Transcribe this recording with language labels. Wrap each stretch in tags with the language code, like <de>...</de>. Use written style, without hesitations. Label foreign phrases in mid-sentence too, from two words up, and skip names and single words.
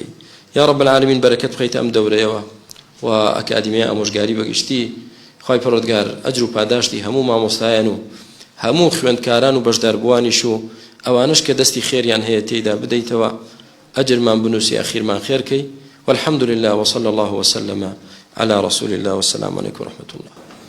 <ar>یا رب العالمین</ar> <ckb>بەرەکەت بخەیتە ئەم دەورەیەوە و ئەکادیمیای ئامۆژگاری بەگشتی. خوای پەروەردگار ئەجر و پاداشتی هەموو مامۆستایان و هەموو خوێندکاران و بەشداربووانیش و ئەوانش کە دەستی خێریان هەیە تێیدا بدەیتەوە، ئەجرمان بنووسی، ئاخیرمان خێرکەی.</ckb> <ar>والحمد لله وصلى الله وسلم على رسول الله والسلام عليكم ورحمة الله.</ar>